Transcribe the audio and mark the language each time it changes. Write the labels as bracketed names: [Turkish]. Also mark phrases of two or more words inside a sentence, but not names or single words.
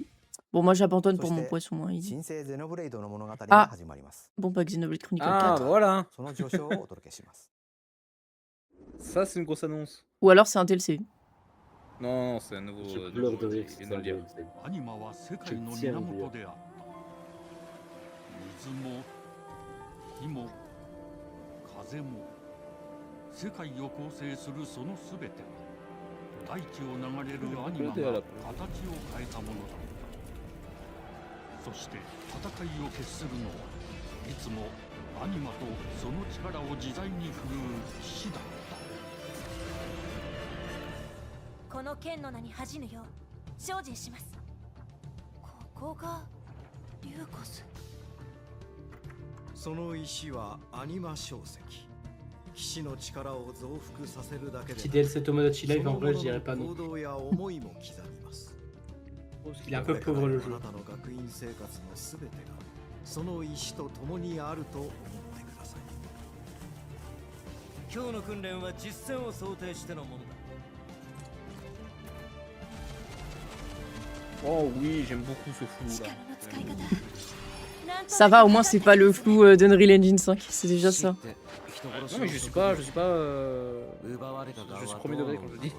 [French] Bon, moi j'abandonne pour mon poisson, hein, easy. Ah. Bon, bah Xenoblade Chronicle Ah, 4. voilà. Ça, c'est une grosse annonce. Ou alors c'est un DLC. Non, non, c'est un nouveau. Je pleure de rire, il c'est vient de le dire. Je tiens à le dire. [Japanese] 世界を構成するそのすべては大地を流れるアニマが形を変えたものだったそして戦いを決するのはいつもアニマとその力を自在に振るう騎士だったこの剣の名に恥じぬよう精進します。ここがリューコス。その石はアニマ小石。騎士の力を増幅させるだけで [French] Si DLC Tomodachi Live, en vrai, je dirais pas non. [Japanese] 行動や思いも刻みます。 [French] Il est un peu pauvre le [Japanese] あ [French] jeu. [Japanese] なたの学院生活のすべてがその石と共にあると思ってください。今日の訓練は実戦を想定してのものだ。 [French] Oh oui, j'aime beaucoup ce flou là. Ça va, au moins c'est pas le flou d'Unreal Engine 5, c'est déjà ça. Non mais je suis pas, je suis premier degré quand je dis.